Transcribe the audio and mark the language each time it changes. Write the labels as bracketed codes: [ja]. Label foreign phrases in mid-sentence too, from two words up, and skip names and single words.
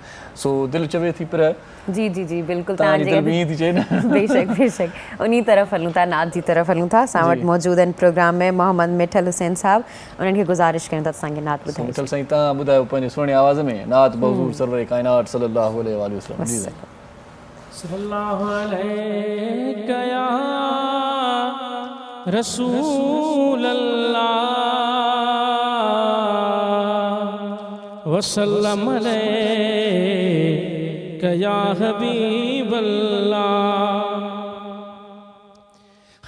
[sd] सो दिलि चवे थी पर जी जी जी बिल्कुलु तव्हांजी दिलि बि ईअं थी चए न। बेशक बेशक उन तरफ़ हलूं था, नात जी तरफ़ हलूं था। असां वटि मौजूदु आहिनि प्रोग्राम में मोहम्मद मिठल हुसैन साहब, उन्हनि खे गुज़ारिश कयूं था असांखे नात ॿुधायो। मिठल साईं तव्हां ॿुधायो पंहिंजे सुहिणे आवाज़ में नात बहूज़ूर सरवर कायनात [ar] صلى الله عليه وسلم. [sd] जी [ar] صلى الله عليك يا رسول الله وسلم عليك يا حبيب الله.